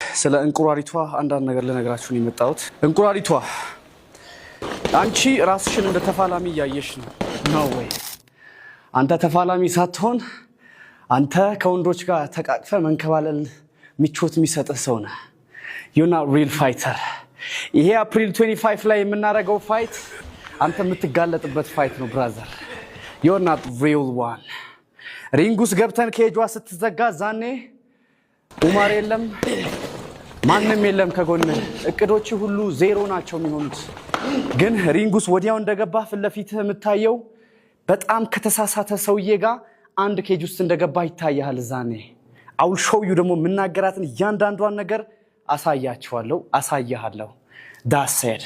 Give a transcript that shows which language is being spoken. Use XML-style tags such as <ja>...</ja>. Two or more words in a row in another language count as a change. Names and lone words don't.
<am>ስለ እንቁራሪቷ አንዳንድ ነገር ልነግራችሁ ነው የመጣሁት። እንቁራሪቷ አንቺ ራስሽን እንደ ተፋላሚ እያየሽ ነው ወይ? አንተ ተፋላሚ ሳትሆን አንተ ከወንዶች ጋር ተቃቅፈ መንከባለል ምቾት የሚሰጥህ ሰው ነህ።</am> <en>you're not real fighter።</en> <am>ይሄ አፕሪል 25 ላይ የምናደርገው ፋይት አንተ የምትጋለጥበት ፋይት ነው ብራዘር።</am> <en>you're not real one።</en> <am>ሪንጉስ ገብተን ከኤጇ ስትዘጋ ዛኔ ኡማር የለም ማንም የለም ከጎን እቅዶች ሁሉ ዜሮ ናቸው የሚሆኑት። ግን ሪንጉስ ወዲያው እንደገባ ፍለፊትህ የምታየው በጣም ከተሳሳተ ሰውዬ ጋር አንድ ኬጅ ውስጥ እንደገባ ይታያል። ዛኔ</am> <en>I'll show you</en> <am>ደግሞ የምናገራትን እያንዳንዷን ነገር አሳያችኋለሁ፣ አሳያለሁ።</am> <en>That's it።</en>